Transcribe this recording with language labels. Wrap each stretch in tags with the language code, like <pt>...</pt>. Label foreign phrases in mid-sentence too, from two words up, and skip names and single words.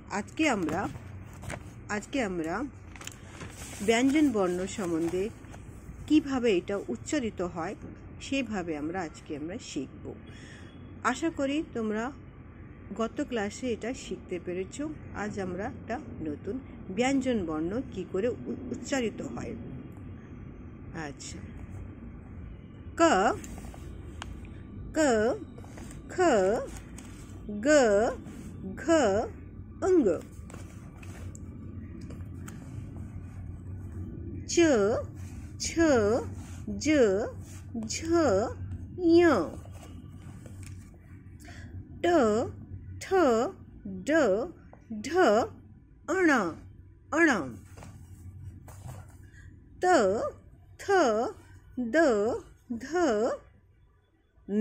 <bn>আজকে আমরা ব্যঞ্জন বর্ণ সম্বন্ধে কিভাবে এটা উচ্চারিত হয় সেভাবে আমরা শিখব। আশা করি তোমরা গত ক্লাসে এটা শিখতে পেরেছ। আজ আমরা একটা নতুন ব্যঞ্জন বর্ণ কি করে উচ্চারিত হয়। আচ্ছা, ক, ক, খ, গ, ঘ, অঙ্গ, চ, ছ, জ, ঝ, ঞ, ট, ঠ, ড, ঢ, অণ, ত, থ, দ, ধ, ন।</bn>